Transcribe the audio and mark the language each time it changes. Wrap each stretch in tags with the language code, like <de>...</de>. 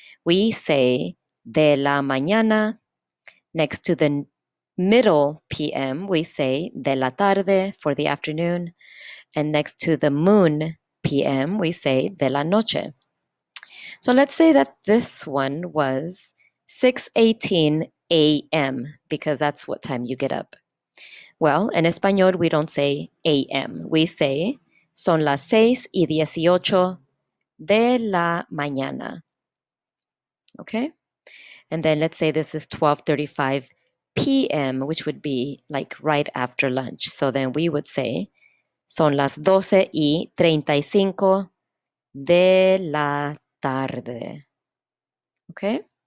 <en>We say</en> <es>de la mañana.</es> <en>Next to the middle PM, we say</en> <es>de la tarde</es> <en>for the afternoon. And next to the moon PM, we say</en> <es>de la noche.</es> <en>So let's say that this one was 6:18 a.m. because that's what time you get up. Well, in Español, we don't say a.m. We say</en> <es>son las 6:18 de la mañana.</es> <en>Okay? And then let's say this is 12:35 p.m., which would be like right after lunch. So then we would say</en> <es>son las 12:35 de la tarde.</es> <en>Okay?</en>